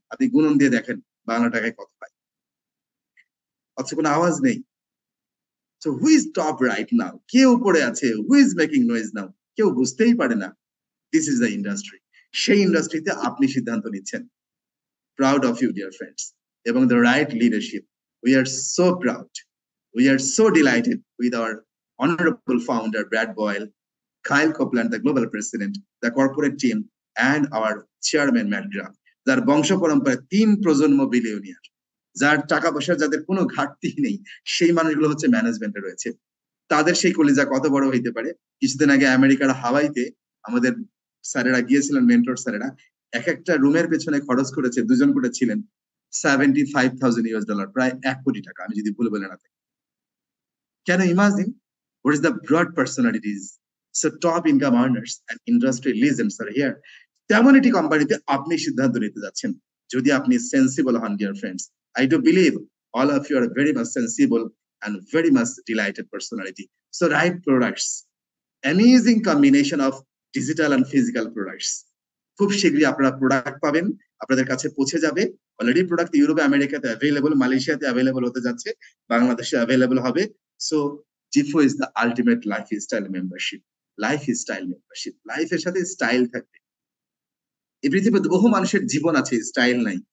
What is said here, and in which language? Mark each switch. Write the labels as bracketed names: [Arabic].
[Bangla] আপনি গুণন দিয়ে দেখেন বাংলা টাকায় কত পায়, অথচ কোনো আওয়াজ নেই। [English] so who is top right now, [Bangla] কে উপরে আছে, [English] who is making noise now, [Bangla] কেউ বুঝতেই পারে না। [English] This is the industry. [Bangla] সেই ইন্ডাস্ট্রিতে আপনি সিদ্ধান্ত নিচ্ছেন। [English] Proud of you dear friends, এবং the right leadership. We are so proud, we are so delighted with our honorable founder, Brad Boyle, Kyle Copeland, the global president, the corporate team, and our chairman, Matt Graham, [Bangla] যার বংশ পরম্পরায় 3 প্রজন্ম billionaire, যার টাকা পয়সা যাদের কোনো ঘাটতি নেই, সেই মানুষগুলো হচ্ছে ম্যানেজমেন্টে রয়েছে। তাদের সেই কলিজা কত বড় হইতে পারে। কিছুদিন আগে আমেরিকার হাওয়াইতে আমাদের স্যারেরা গিয়েছিলেন, মেন্টর স্যারেরা, এক একটা রুমের পেছনে খরচ করেছে, দুজন করে ছিলেন, $75,000, প্রায় 1 কোটি টাকা, আমি যদি ভুল বলে না থাকি। [English] Can you imagine what is the broad personalities? So top income earners and industry legends are here. [Bangla] তেমন একটি কোম্পানিতে আপনি সিদ্ধান্ত নিতে যাচ্ছেন, যদি আপনি সেন্সিবল হন [English] Dear friends. I do believe all of you are very much sensible and very much delighted personality. So right products, amazing combination of digital and physical products. [Bangla] খুব শীঘ্রই আপনারা প্রোডাক্ট পাবেন, আপনাদের কাছে পৌঁছে যাবে। অলরেডি প্রোডাক্ট ইউরোপে, আমেরিকাতে অ্যাভেলেবল, মালয়েশিয়াতে অ্যাভেলেবল হতে যাচ্ছে, বাংলাদেশে অ্যাভেলেবল হবে। [English] So Jifo is the ultimate lifestyle membership. [Bangla] Lifestyle membership, লাইফের সাথে স্টাইল থাকবে। এই পৃথিবীতে বহু মানুষের জীবন আছে, স্টাইল নাই।